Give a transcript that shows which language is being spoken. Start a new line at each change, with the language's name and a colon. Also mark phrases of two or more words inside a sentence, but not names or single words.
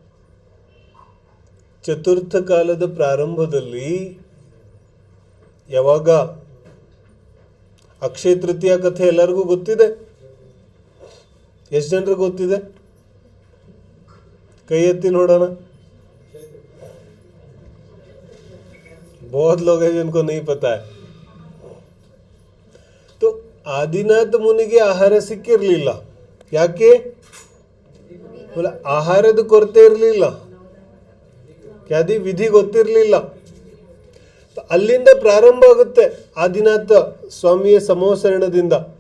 Kannada: ಚತುರ್ಥ ಕಾಲದ ಪ್ರಾರಂಭದಲ್ಲಿ ಯಾವಾಗ ಅಕ್ಷಯ ತೃತೀಯ ಕಥೆ ಎಲ್ಲರಿಗೂ ಗೊತ್ತಿದೆ, ಎಷ್ಟು ಜನರಿಗೆ ಗೊತ್ತಿದೆ? ಕೈ ಎತ್ತಿ ನೋಡೋಣ।
Hindi: बहुत लोग हैं जिनको नहीं पता है।
Kannada: तो ಆದಿನಾಥ ಮುನಿಗೆ ಆಹಾರ ಸಿಕ್ಕಿರಲಿಲ್ಲ, ಯಾಕೆ? ಆಹಾರದ ಕೊರತೆ ಇರಲಿಲ್ಲ, ಯಾದಿ ವಿಧಿ ಗೊತ್ತಿರಲಿಲ್ಲ। ಅಲ್ಲಿಂದ ಪ್ರಾರಂಭ ಆಗುತ್ತೆ ಆದಿನಾಥ ಸ್ವಾಮಿಯ ಸಮೋಸರಣದಿಂದ।